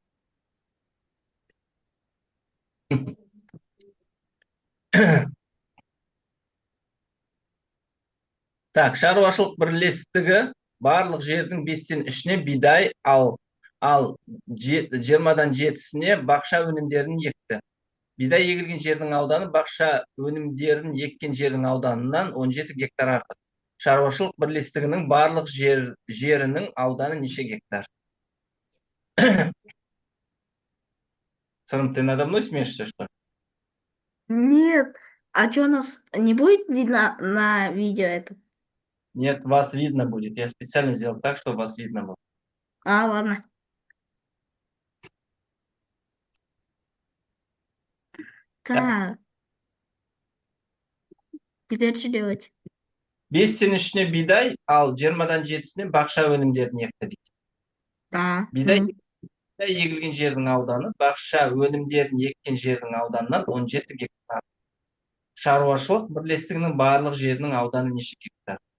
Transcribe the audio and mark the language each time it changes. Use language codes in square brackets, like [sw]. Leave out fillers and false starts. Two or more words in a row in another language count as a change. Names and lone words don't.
[kk] Так, шаруашылық бірлестігі барлық жердің 5-тен 3-не бидай, ал 20-дан 7-сіне бақша өнімдерін екті. Бидай егілген жердің ауданы бақша өнімдерін еккен жердің ауданынан 17 гектар артық. Шаруашылық бірлестігінің барлық жерінің ауданы неше гектар? [ru] Сырым, ты надо мной смеешься, что ли? Нет. А что нас не будет видно на видео это? Нет, вас видно будет. Я специально сделал так, чтобы вас видно было. А, ладно. Так. Теперь что делать? [kk] 5-тен 3-не бидай, ал 20-дан 7-сіне бақша өнімдерін екті дейді. [ru] Да. [kk] Бидай егілген жердің ауданы бақша өнімдерін еккен жердің ауданынан 17 гектар. Шаруашылық бірлестігінің барлық жерінің ауданы неше гектар?